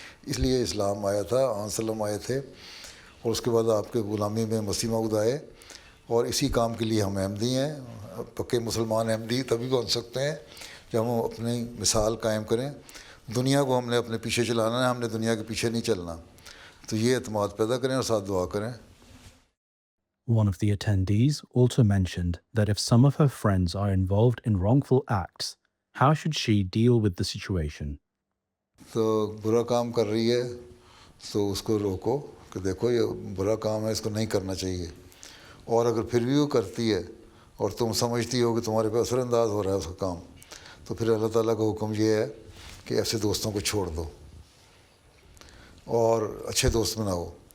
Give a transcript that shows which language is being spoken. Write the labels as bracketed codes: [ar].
[ur] اس لیے اسلام آیا تھا, آن وسلم آئے تھے, اور اس کے بعد آپ کے غلامی میں مسیح موعود آئے, اور اسی کام کے لیے ہم احمدی ہیں. پکے مسلمان احمدی تبھی بن سکتے ہیں جب ہم اپنی مثال قائم کریں دنیا کو ہم نے اپنے پیچھے چلانا ہے, ہم نے دنیا کے پیچھے نہیں چلنا. تو یہ اعتماد پیدا کریں اور ساتھ دعا کریں. [en] One of the attendees also mentioned that if some of her friends are involved in wrongful acts, how should she deal with the situation? [ur] تو برا کام کر رہی ہے تو اس کو روکو کہ دیکھو یہ برا کام ہے, اس کو نہیں کرنا چاہیے. اور اگر پھر بھی وہ کرتی ہے اور تم سمجھتی ہو کہ تمہارے پہ اثر انداز ہو رہا ہے اس کا کام, تو پھر اللہ تعالیٰ کا حکم یہ ہے کہ ایسے دوستوں کو چھوڑ دو اور اچھے دوست بناؤ.